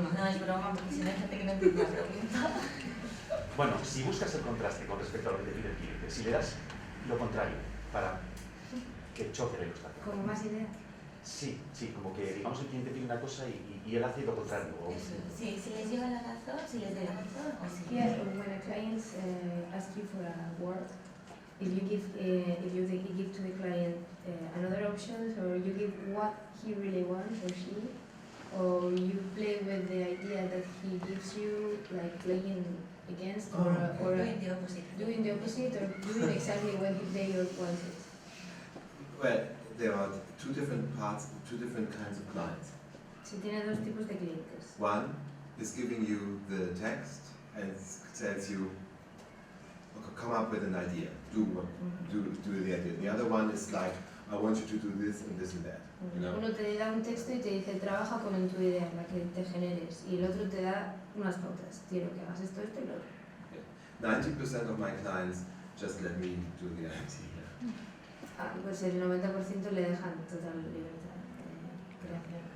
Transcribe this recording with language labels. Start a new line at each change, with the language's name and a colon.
Spanish: No, es broma, porque si no hay gente que no entiende la pregunta. Bueno, si buscas el contraste con respecto a lo que te pide el cliente, si le das lo contrario para que choque la ilustración. ¿Como más ideas? Sí, como que digamos el cliente pide una cosa y él hace lo contrario. Sí, si les lleva la razón, si les da la razón o si...
English: Here, when a client asks you for a work, if you give to the client another option, or you give what he really wants or she, or you play with the idea that he gives you, like playing against, or doing the opposite. Doing the opposite, or doing exactly what they wanted. Well, there are two different kinds of clients.
Spanish: Se tiene dos tipos de clientes.
English: One is giving you the text and tells you, okay, come up with an idea, do the idea. The other one is like, I want you to do this and this and that. You know?
Spanish: Uno te da un texto y te dice, trabaja con tu idea, la que te generes, y el otro te da unas pautas, quiero que hagas esto y lo otro.
English: 90% of my clients just let me do the idea.
Spanish: Pues el 90% le dejan total libertad de creación.